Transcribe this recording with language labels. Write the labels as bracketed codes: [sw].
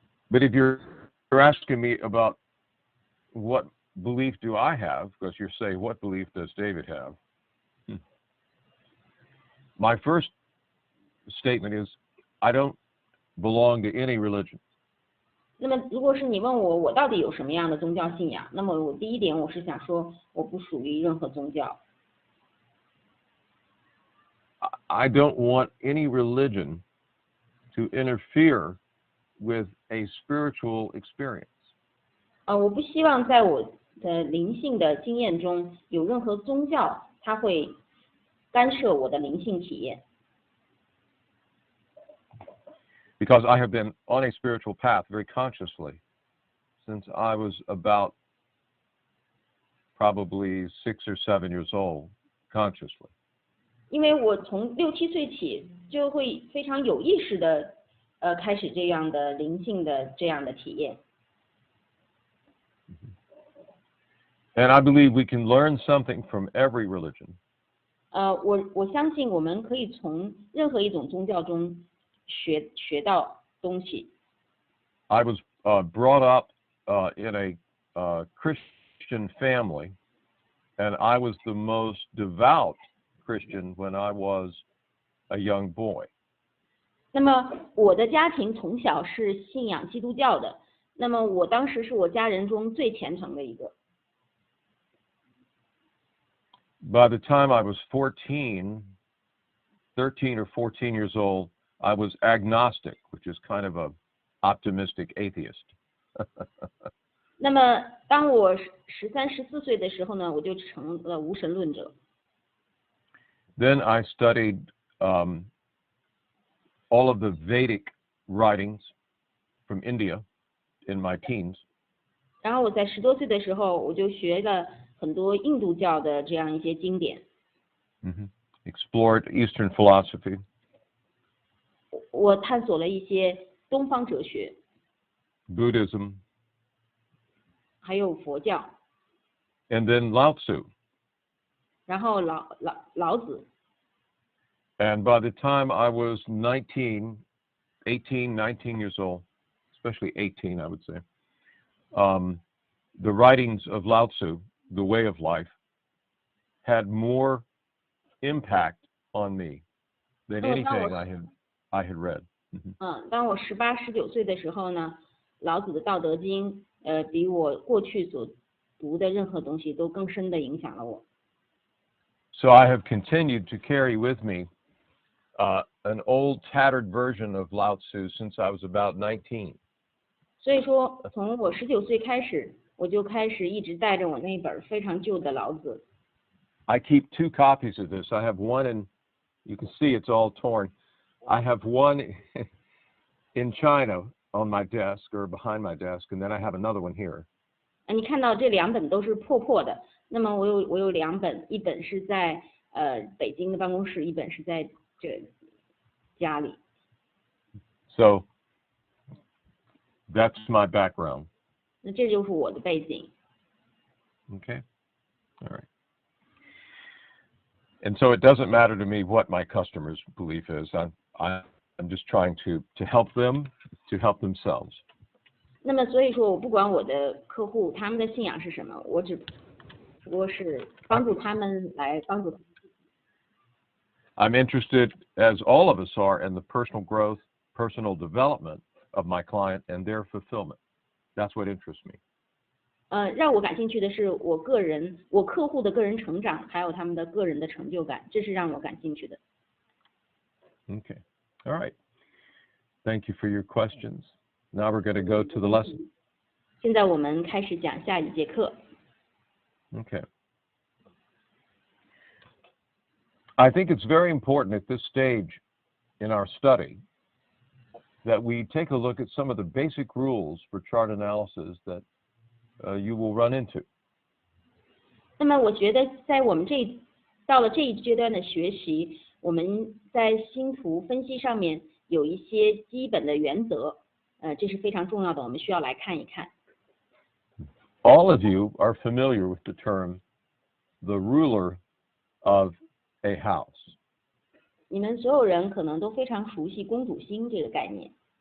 [en] But if you're asking me about what belief do I have, because you're saying what belief does David have? My first statement is I don't belong to any religion. [zh] 那么如果是你问我到底有什么样的宗教信仰，那么我第一点我是想说我不属于任何宗教。 [en] I don't want any religion to interfere with a spiritual experience. [zh] 我不希望在我的灵性的经验中有任何宗教它会干涉我的灵性体验。 [en] Because I have been on a spiritual path very consciously since I was about probably 6 or 7 years old, consciously. [zh] 因为我从6、7岁起就会非常有意识的开始这样的灵性的这样的体验。 [en] And I believe we can learn something from every religion. [zh] 我相信我们可以从任何一种宗教中学到东西。 [en] I was brought up in a Christian family, and I was the most devout Christian when I was a young boy. [zh] 那么我的家庭从小是信仰基督教的，那么我当时是我家人中最虔诚的一个。 [en] By the time I was 13 or 14 years old, I was agnostic, which is kind of a optimistic atheist. [zh] 那么当我13、14岁的时候呢，我就成了无神论者。 [en] Then I studied all of the Vedic writings from India in my teens. [zh] 然后我在10多岁的时候，我就学了很多印度教的这样一些经典。 [en] Explored Eastern philosophy. [zh] 我探索了一些东方哲学。 [en] Buddhism. [zh] 还有佛教。 [en] And then Lao Tzu. [zh] 然后老子。 [en] And by the time I was 19 years old, especially 18, I would say, the writings of Lao Tzu, The Way of Life, had more impact on me than anything I had read. [zh] 当我18、19岁的时候呢，老子的《道德经》比我过去所读的任何东西都更深的影响了我。 [en] So I have continued to carry with me an old tattered version of Lao Tzu since I was about 19. [zh] 所以说，从我19岁开始，我就开始一直带着我那本非常旧的老子。 [en] I keep 2 copies of this. I have one in, you can see it's all torn. I have one in China on my desk or behind my desk, and then I have another one here. [zh] 你看到这2本都是破的，那么我有2本，一本是在北京的办公室，一本是在这家里。 [en] So that's my background. [zh] 那这就是我的背景。 [en] Okay. All right. And so it doesn't matter to me what my customers' belief is. I'm just trying to help them to help themselves. [zh] 那么所以说我不管我的客户他们的信仰是什么，我只不过是帮助他们来帮助他们。 [en] I'm interested, as all of us are, in the personal growth, personal development of my client and their fulfillment. That's what interests me. [zh] 让我感兴趣的是我客户的个人成长，还有他们的个人的成就感，这是让我感兴趣的。 [en] Okay. All right. Thank you for your questions. Now we're going to go to the lesson. [zh] 现在我们开始讲下一节课。 [en] Okay. I think it's very important at this stage in our study that we take a look at some of the basic rules for chart analysis that you will run into. [zh] 那么我觉得在我们到了这一阶段的学习，我们在星图分析上面有一些基本的原则，这是非常重要的，我们需要来看一看。 [en] All of you are familiar with the term the ruler of a house. [zh] 你们所有人可能都非常熟悉公主星这个概念。